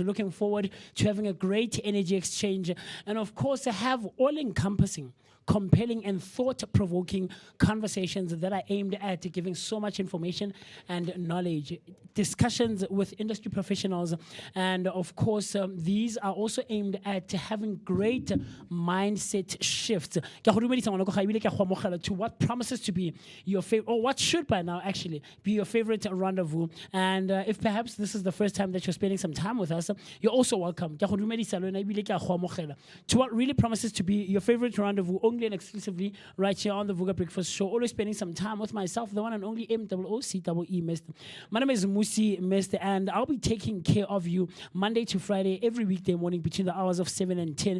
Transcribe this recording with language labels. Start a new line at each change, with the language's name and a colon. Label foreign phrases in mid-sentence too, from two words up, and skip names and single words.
English: Looking forward to having a great energy exchange and, of course, have all-encompassing compelling and thought-provoking conversations that are aimed at giving so much information and knowledge, discussions with industry professionals, and of course, these are also aimed at having great mindset shifts.
Tswana: Ke a go dumedisa ngwana ko gae, ebile ke a go amogela
English: to what promises to be your favorite, or what should by now actually be your favorite rendezvous. And if perhaps this is the first time that you're spending some time with us, you're also welcome.
Tswana: Ke a go dumedisa le wena, ebile ke a go amogela
English: to what really promises to be your favorite rendezvous, only and exclusively right here on the Vooka Breakfast Show. Always spending some time with myself, the one and only MOOCEE Mr. My name is Musi Mr. and I'll be taking care of you Monday to Friday, every weekday morning between the hours of 7 and 10.